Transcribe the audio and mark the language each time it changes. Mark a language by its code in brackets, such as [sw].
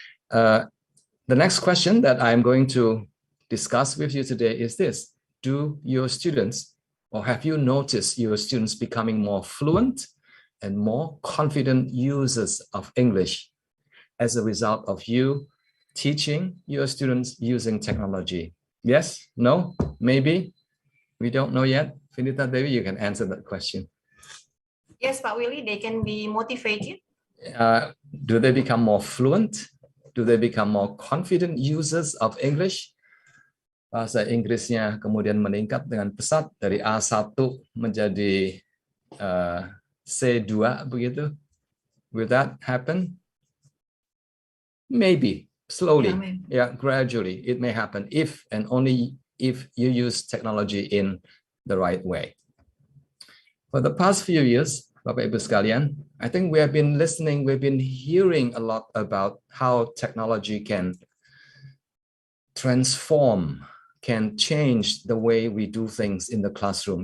[en] The next question that I'm going to discuss with you today is this: do your students, or have you noticed your students becoming more fluent and more confident users of English as a result of you teaching your students using technology? Yes? No? Maybe? We don't know yet. Finita Dewi, you can answer that question. Yes, Pak Willy, they can be motivated. Do they become more fluent? Do they become more confident users of English? [id] Bahasa Inggrisnya kemudian meningkat dengan pesat dari A1 menjadi C2 begitu. [en] Will that happen? Maybe, slowly, gradually. It may happen if and only if you use technology in the right way. For the past few years, [id] Bapak Ibu sekalian, [en] I think we have been listening, we've been hearing a lot about how technology can transform, can change the way we do things in the classroom.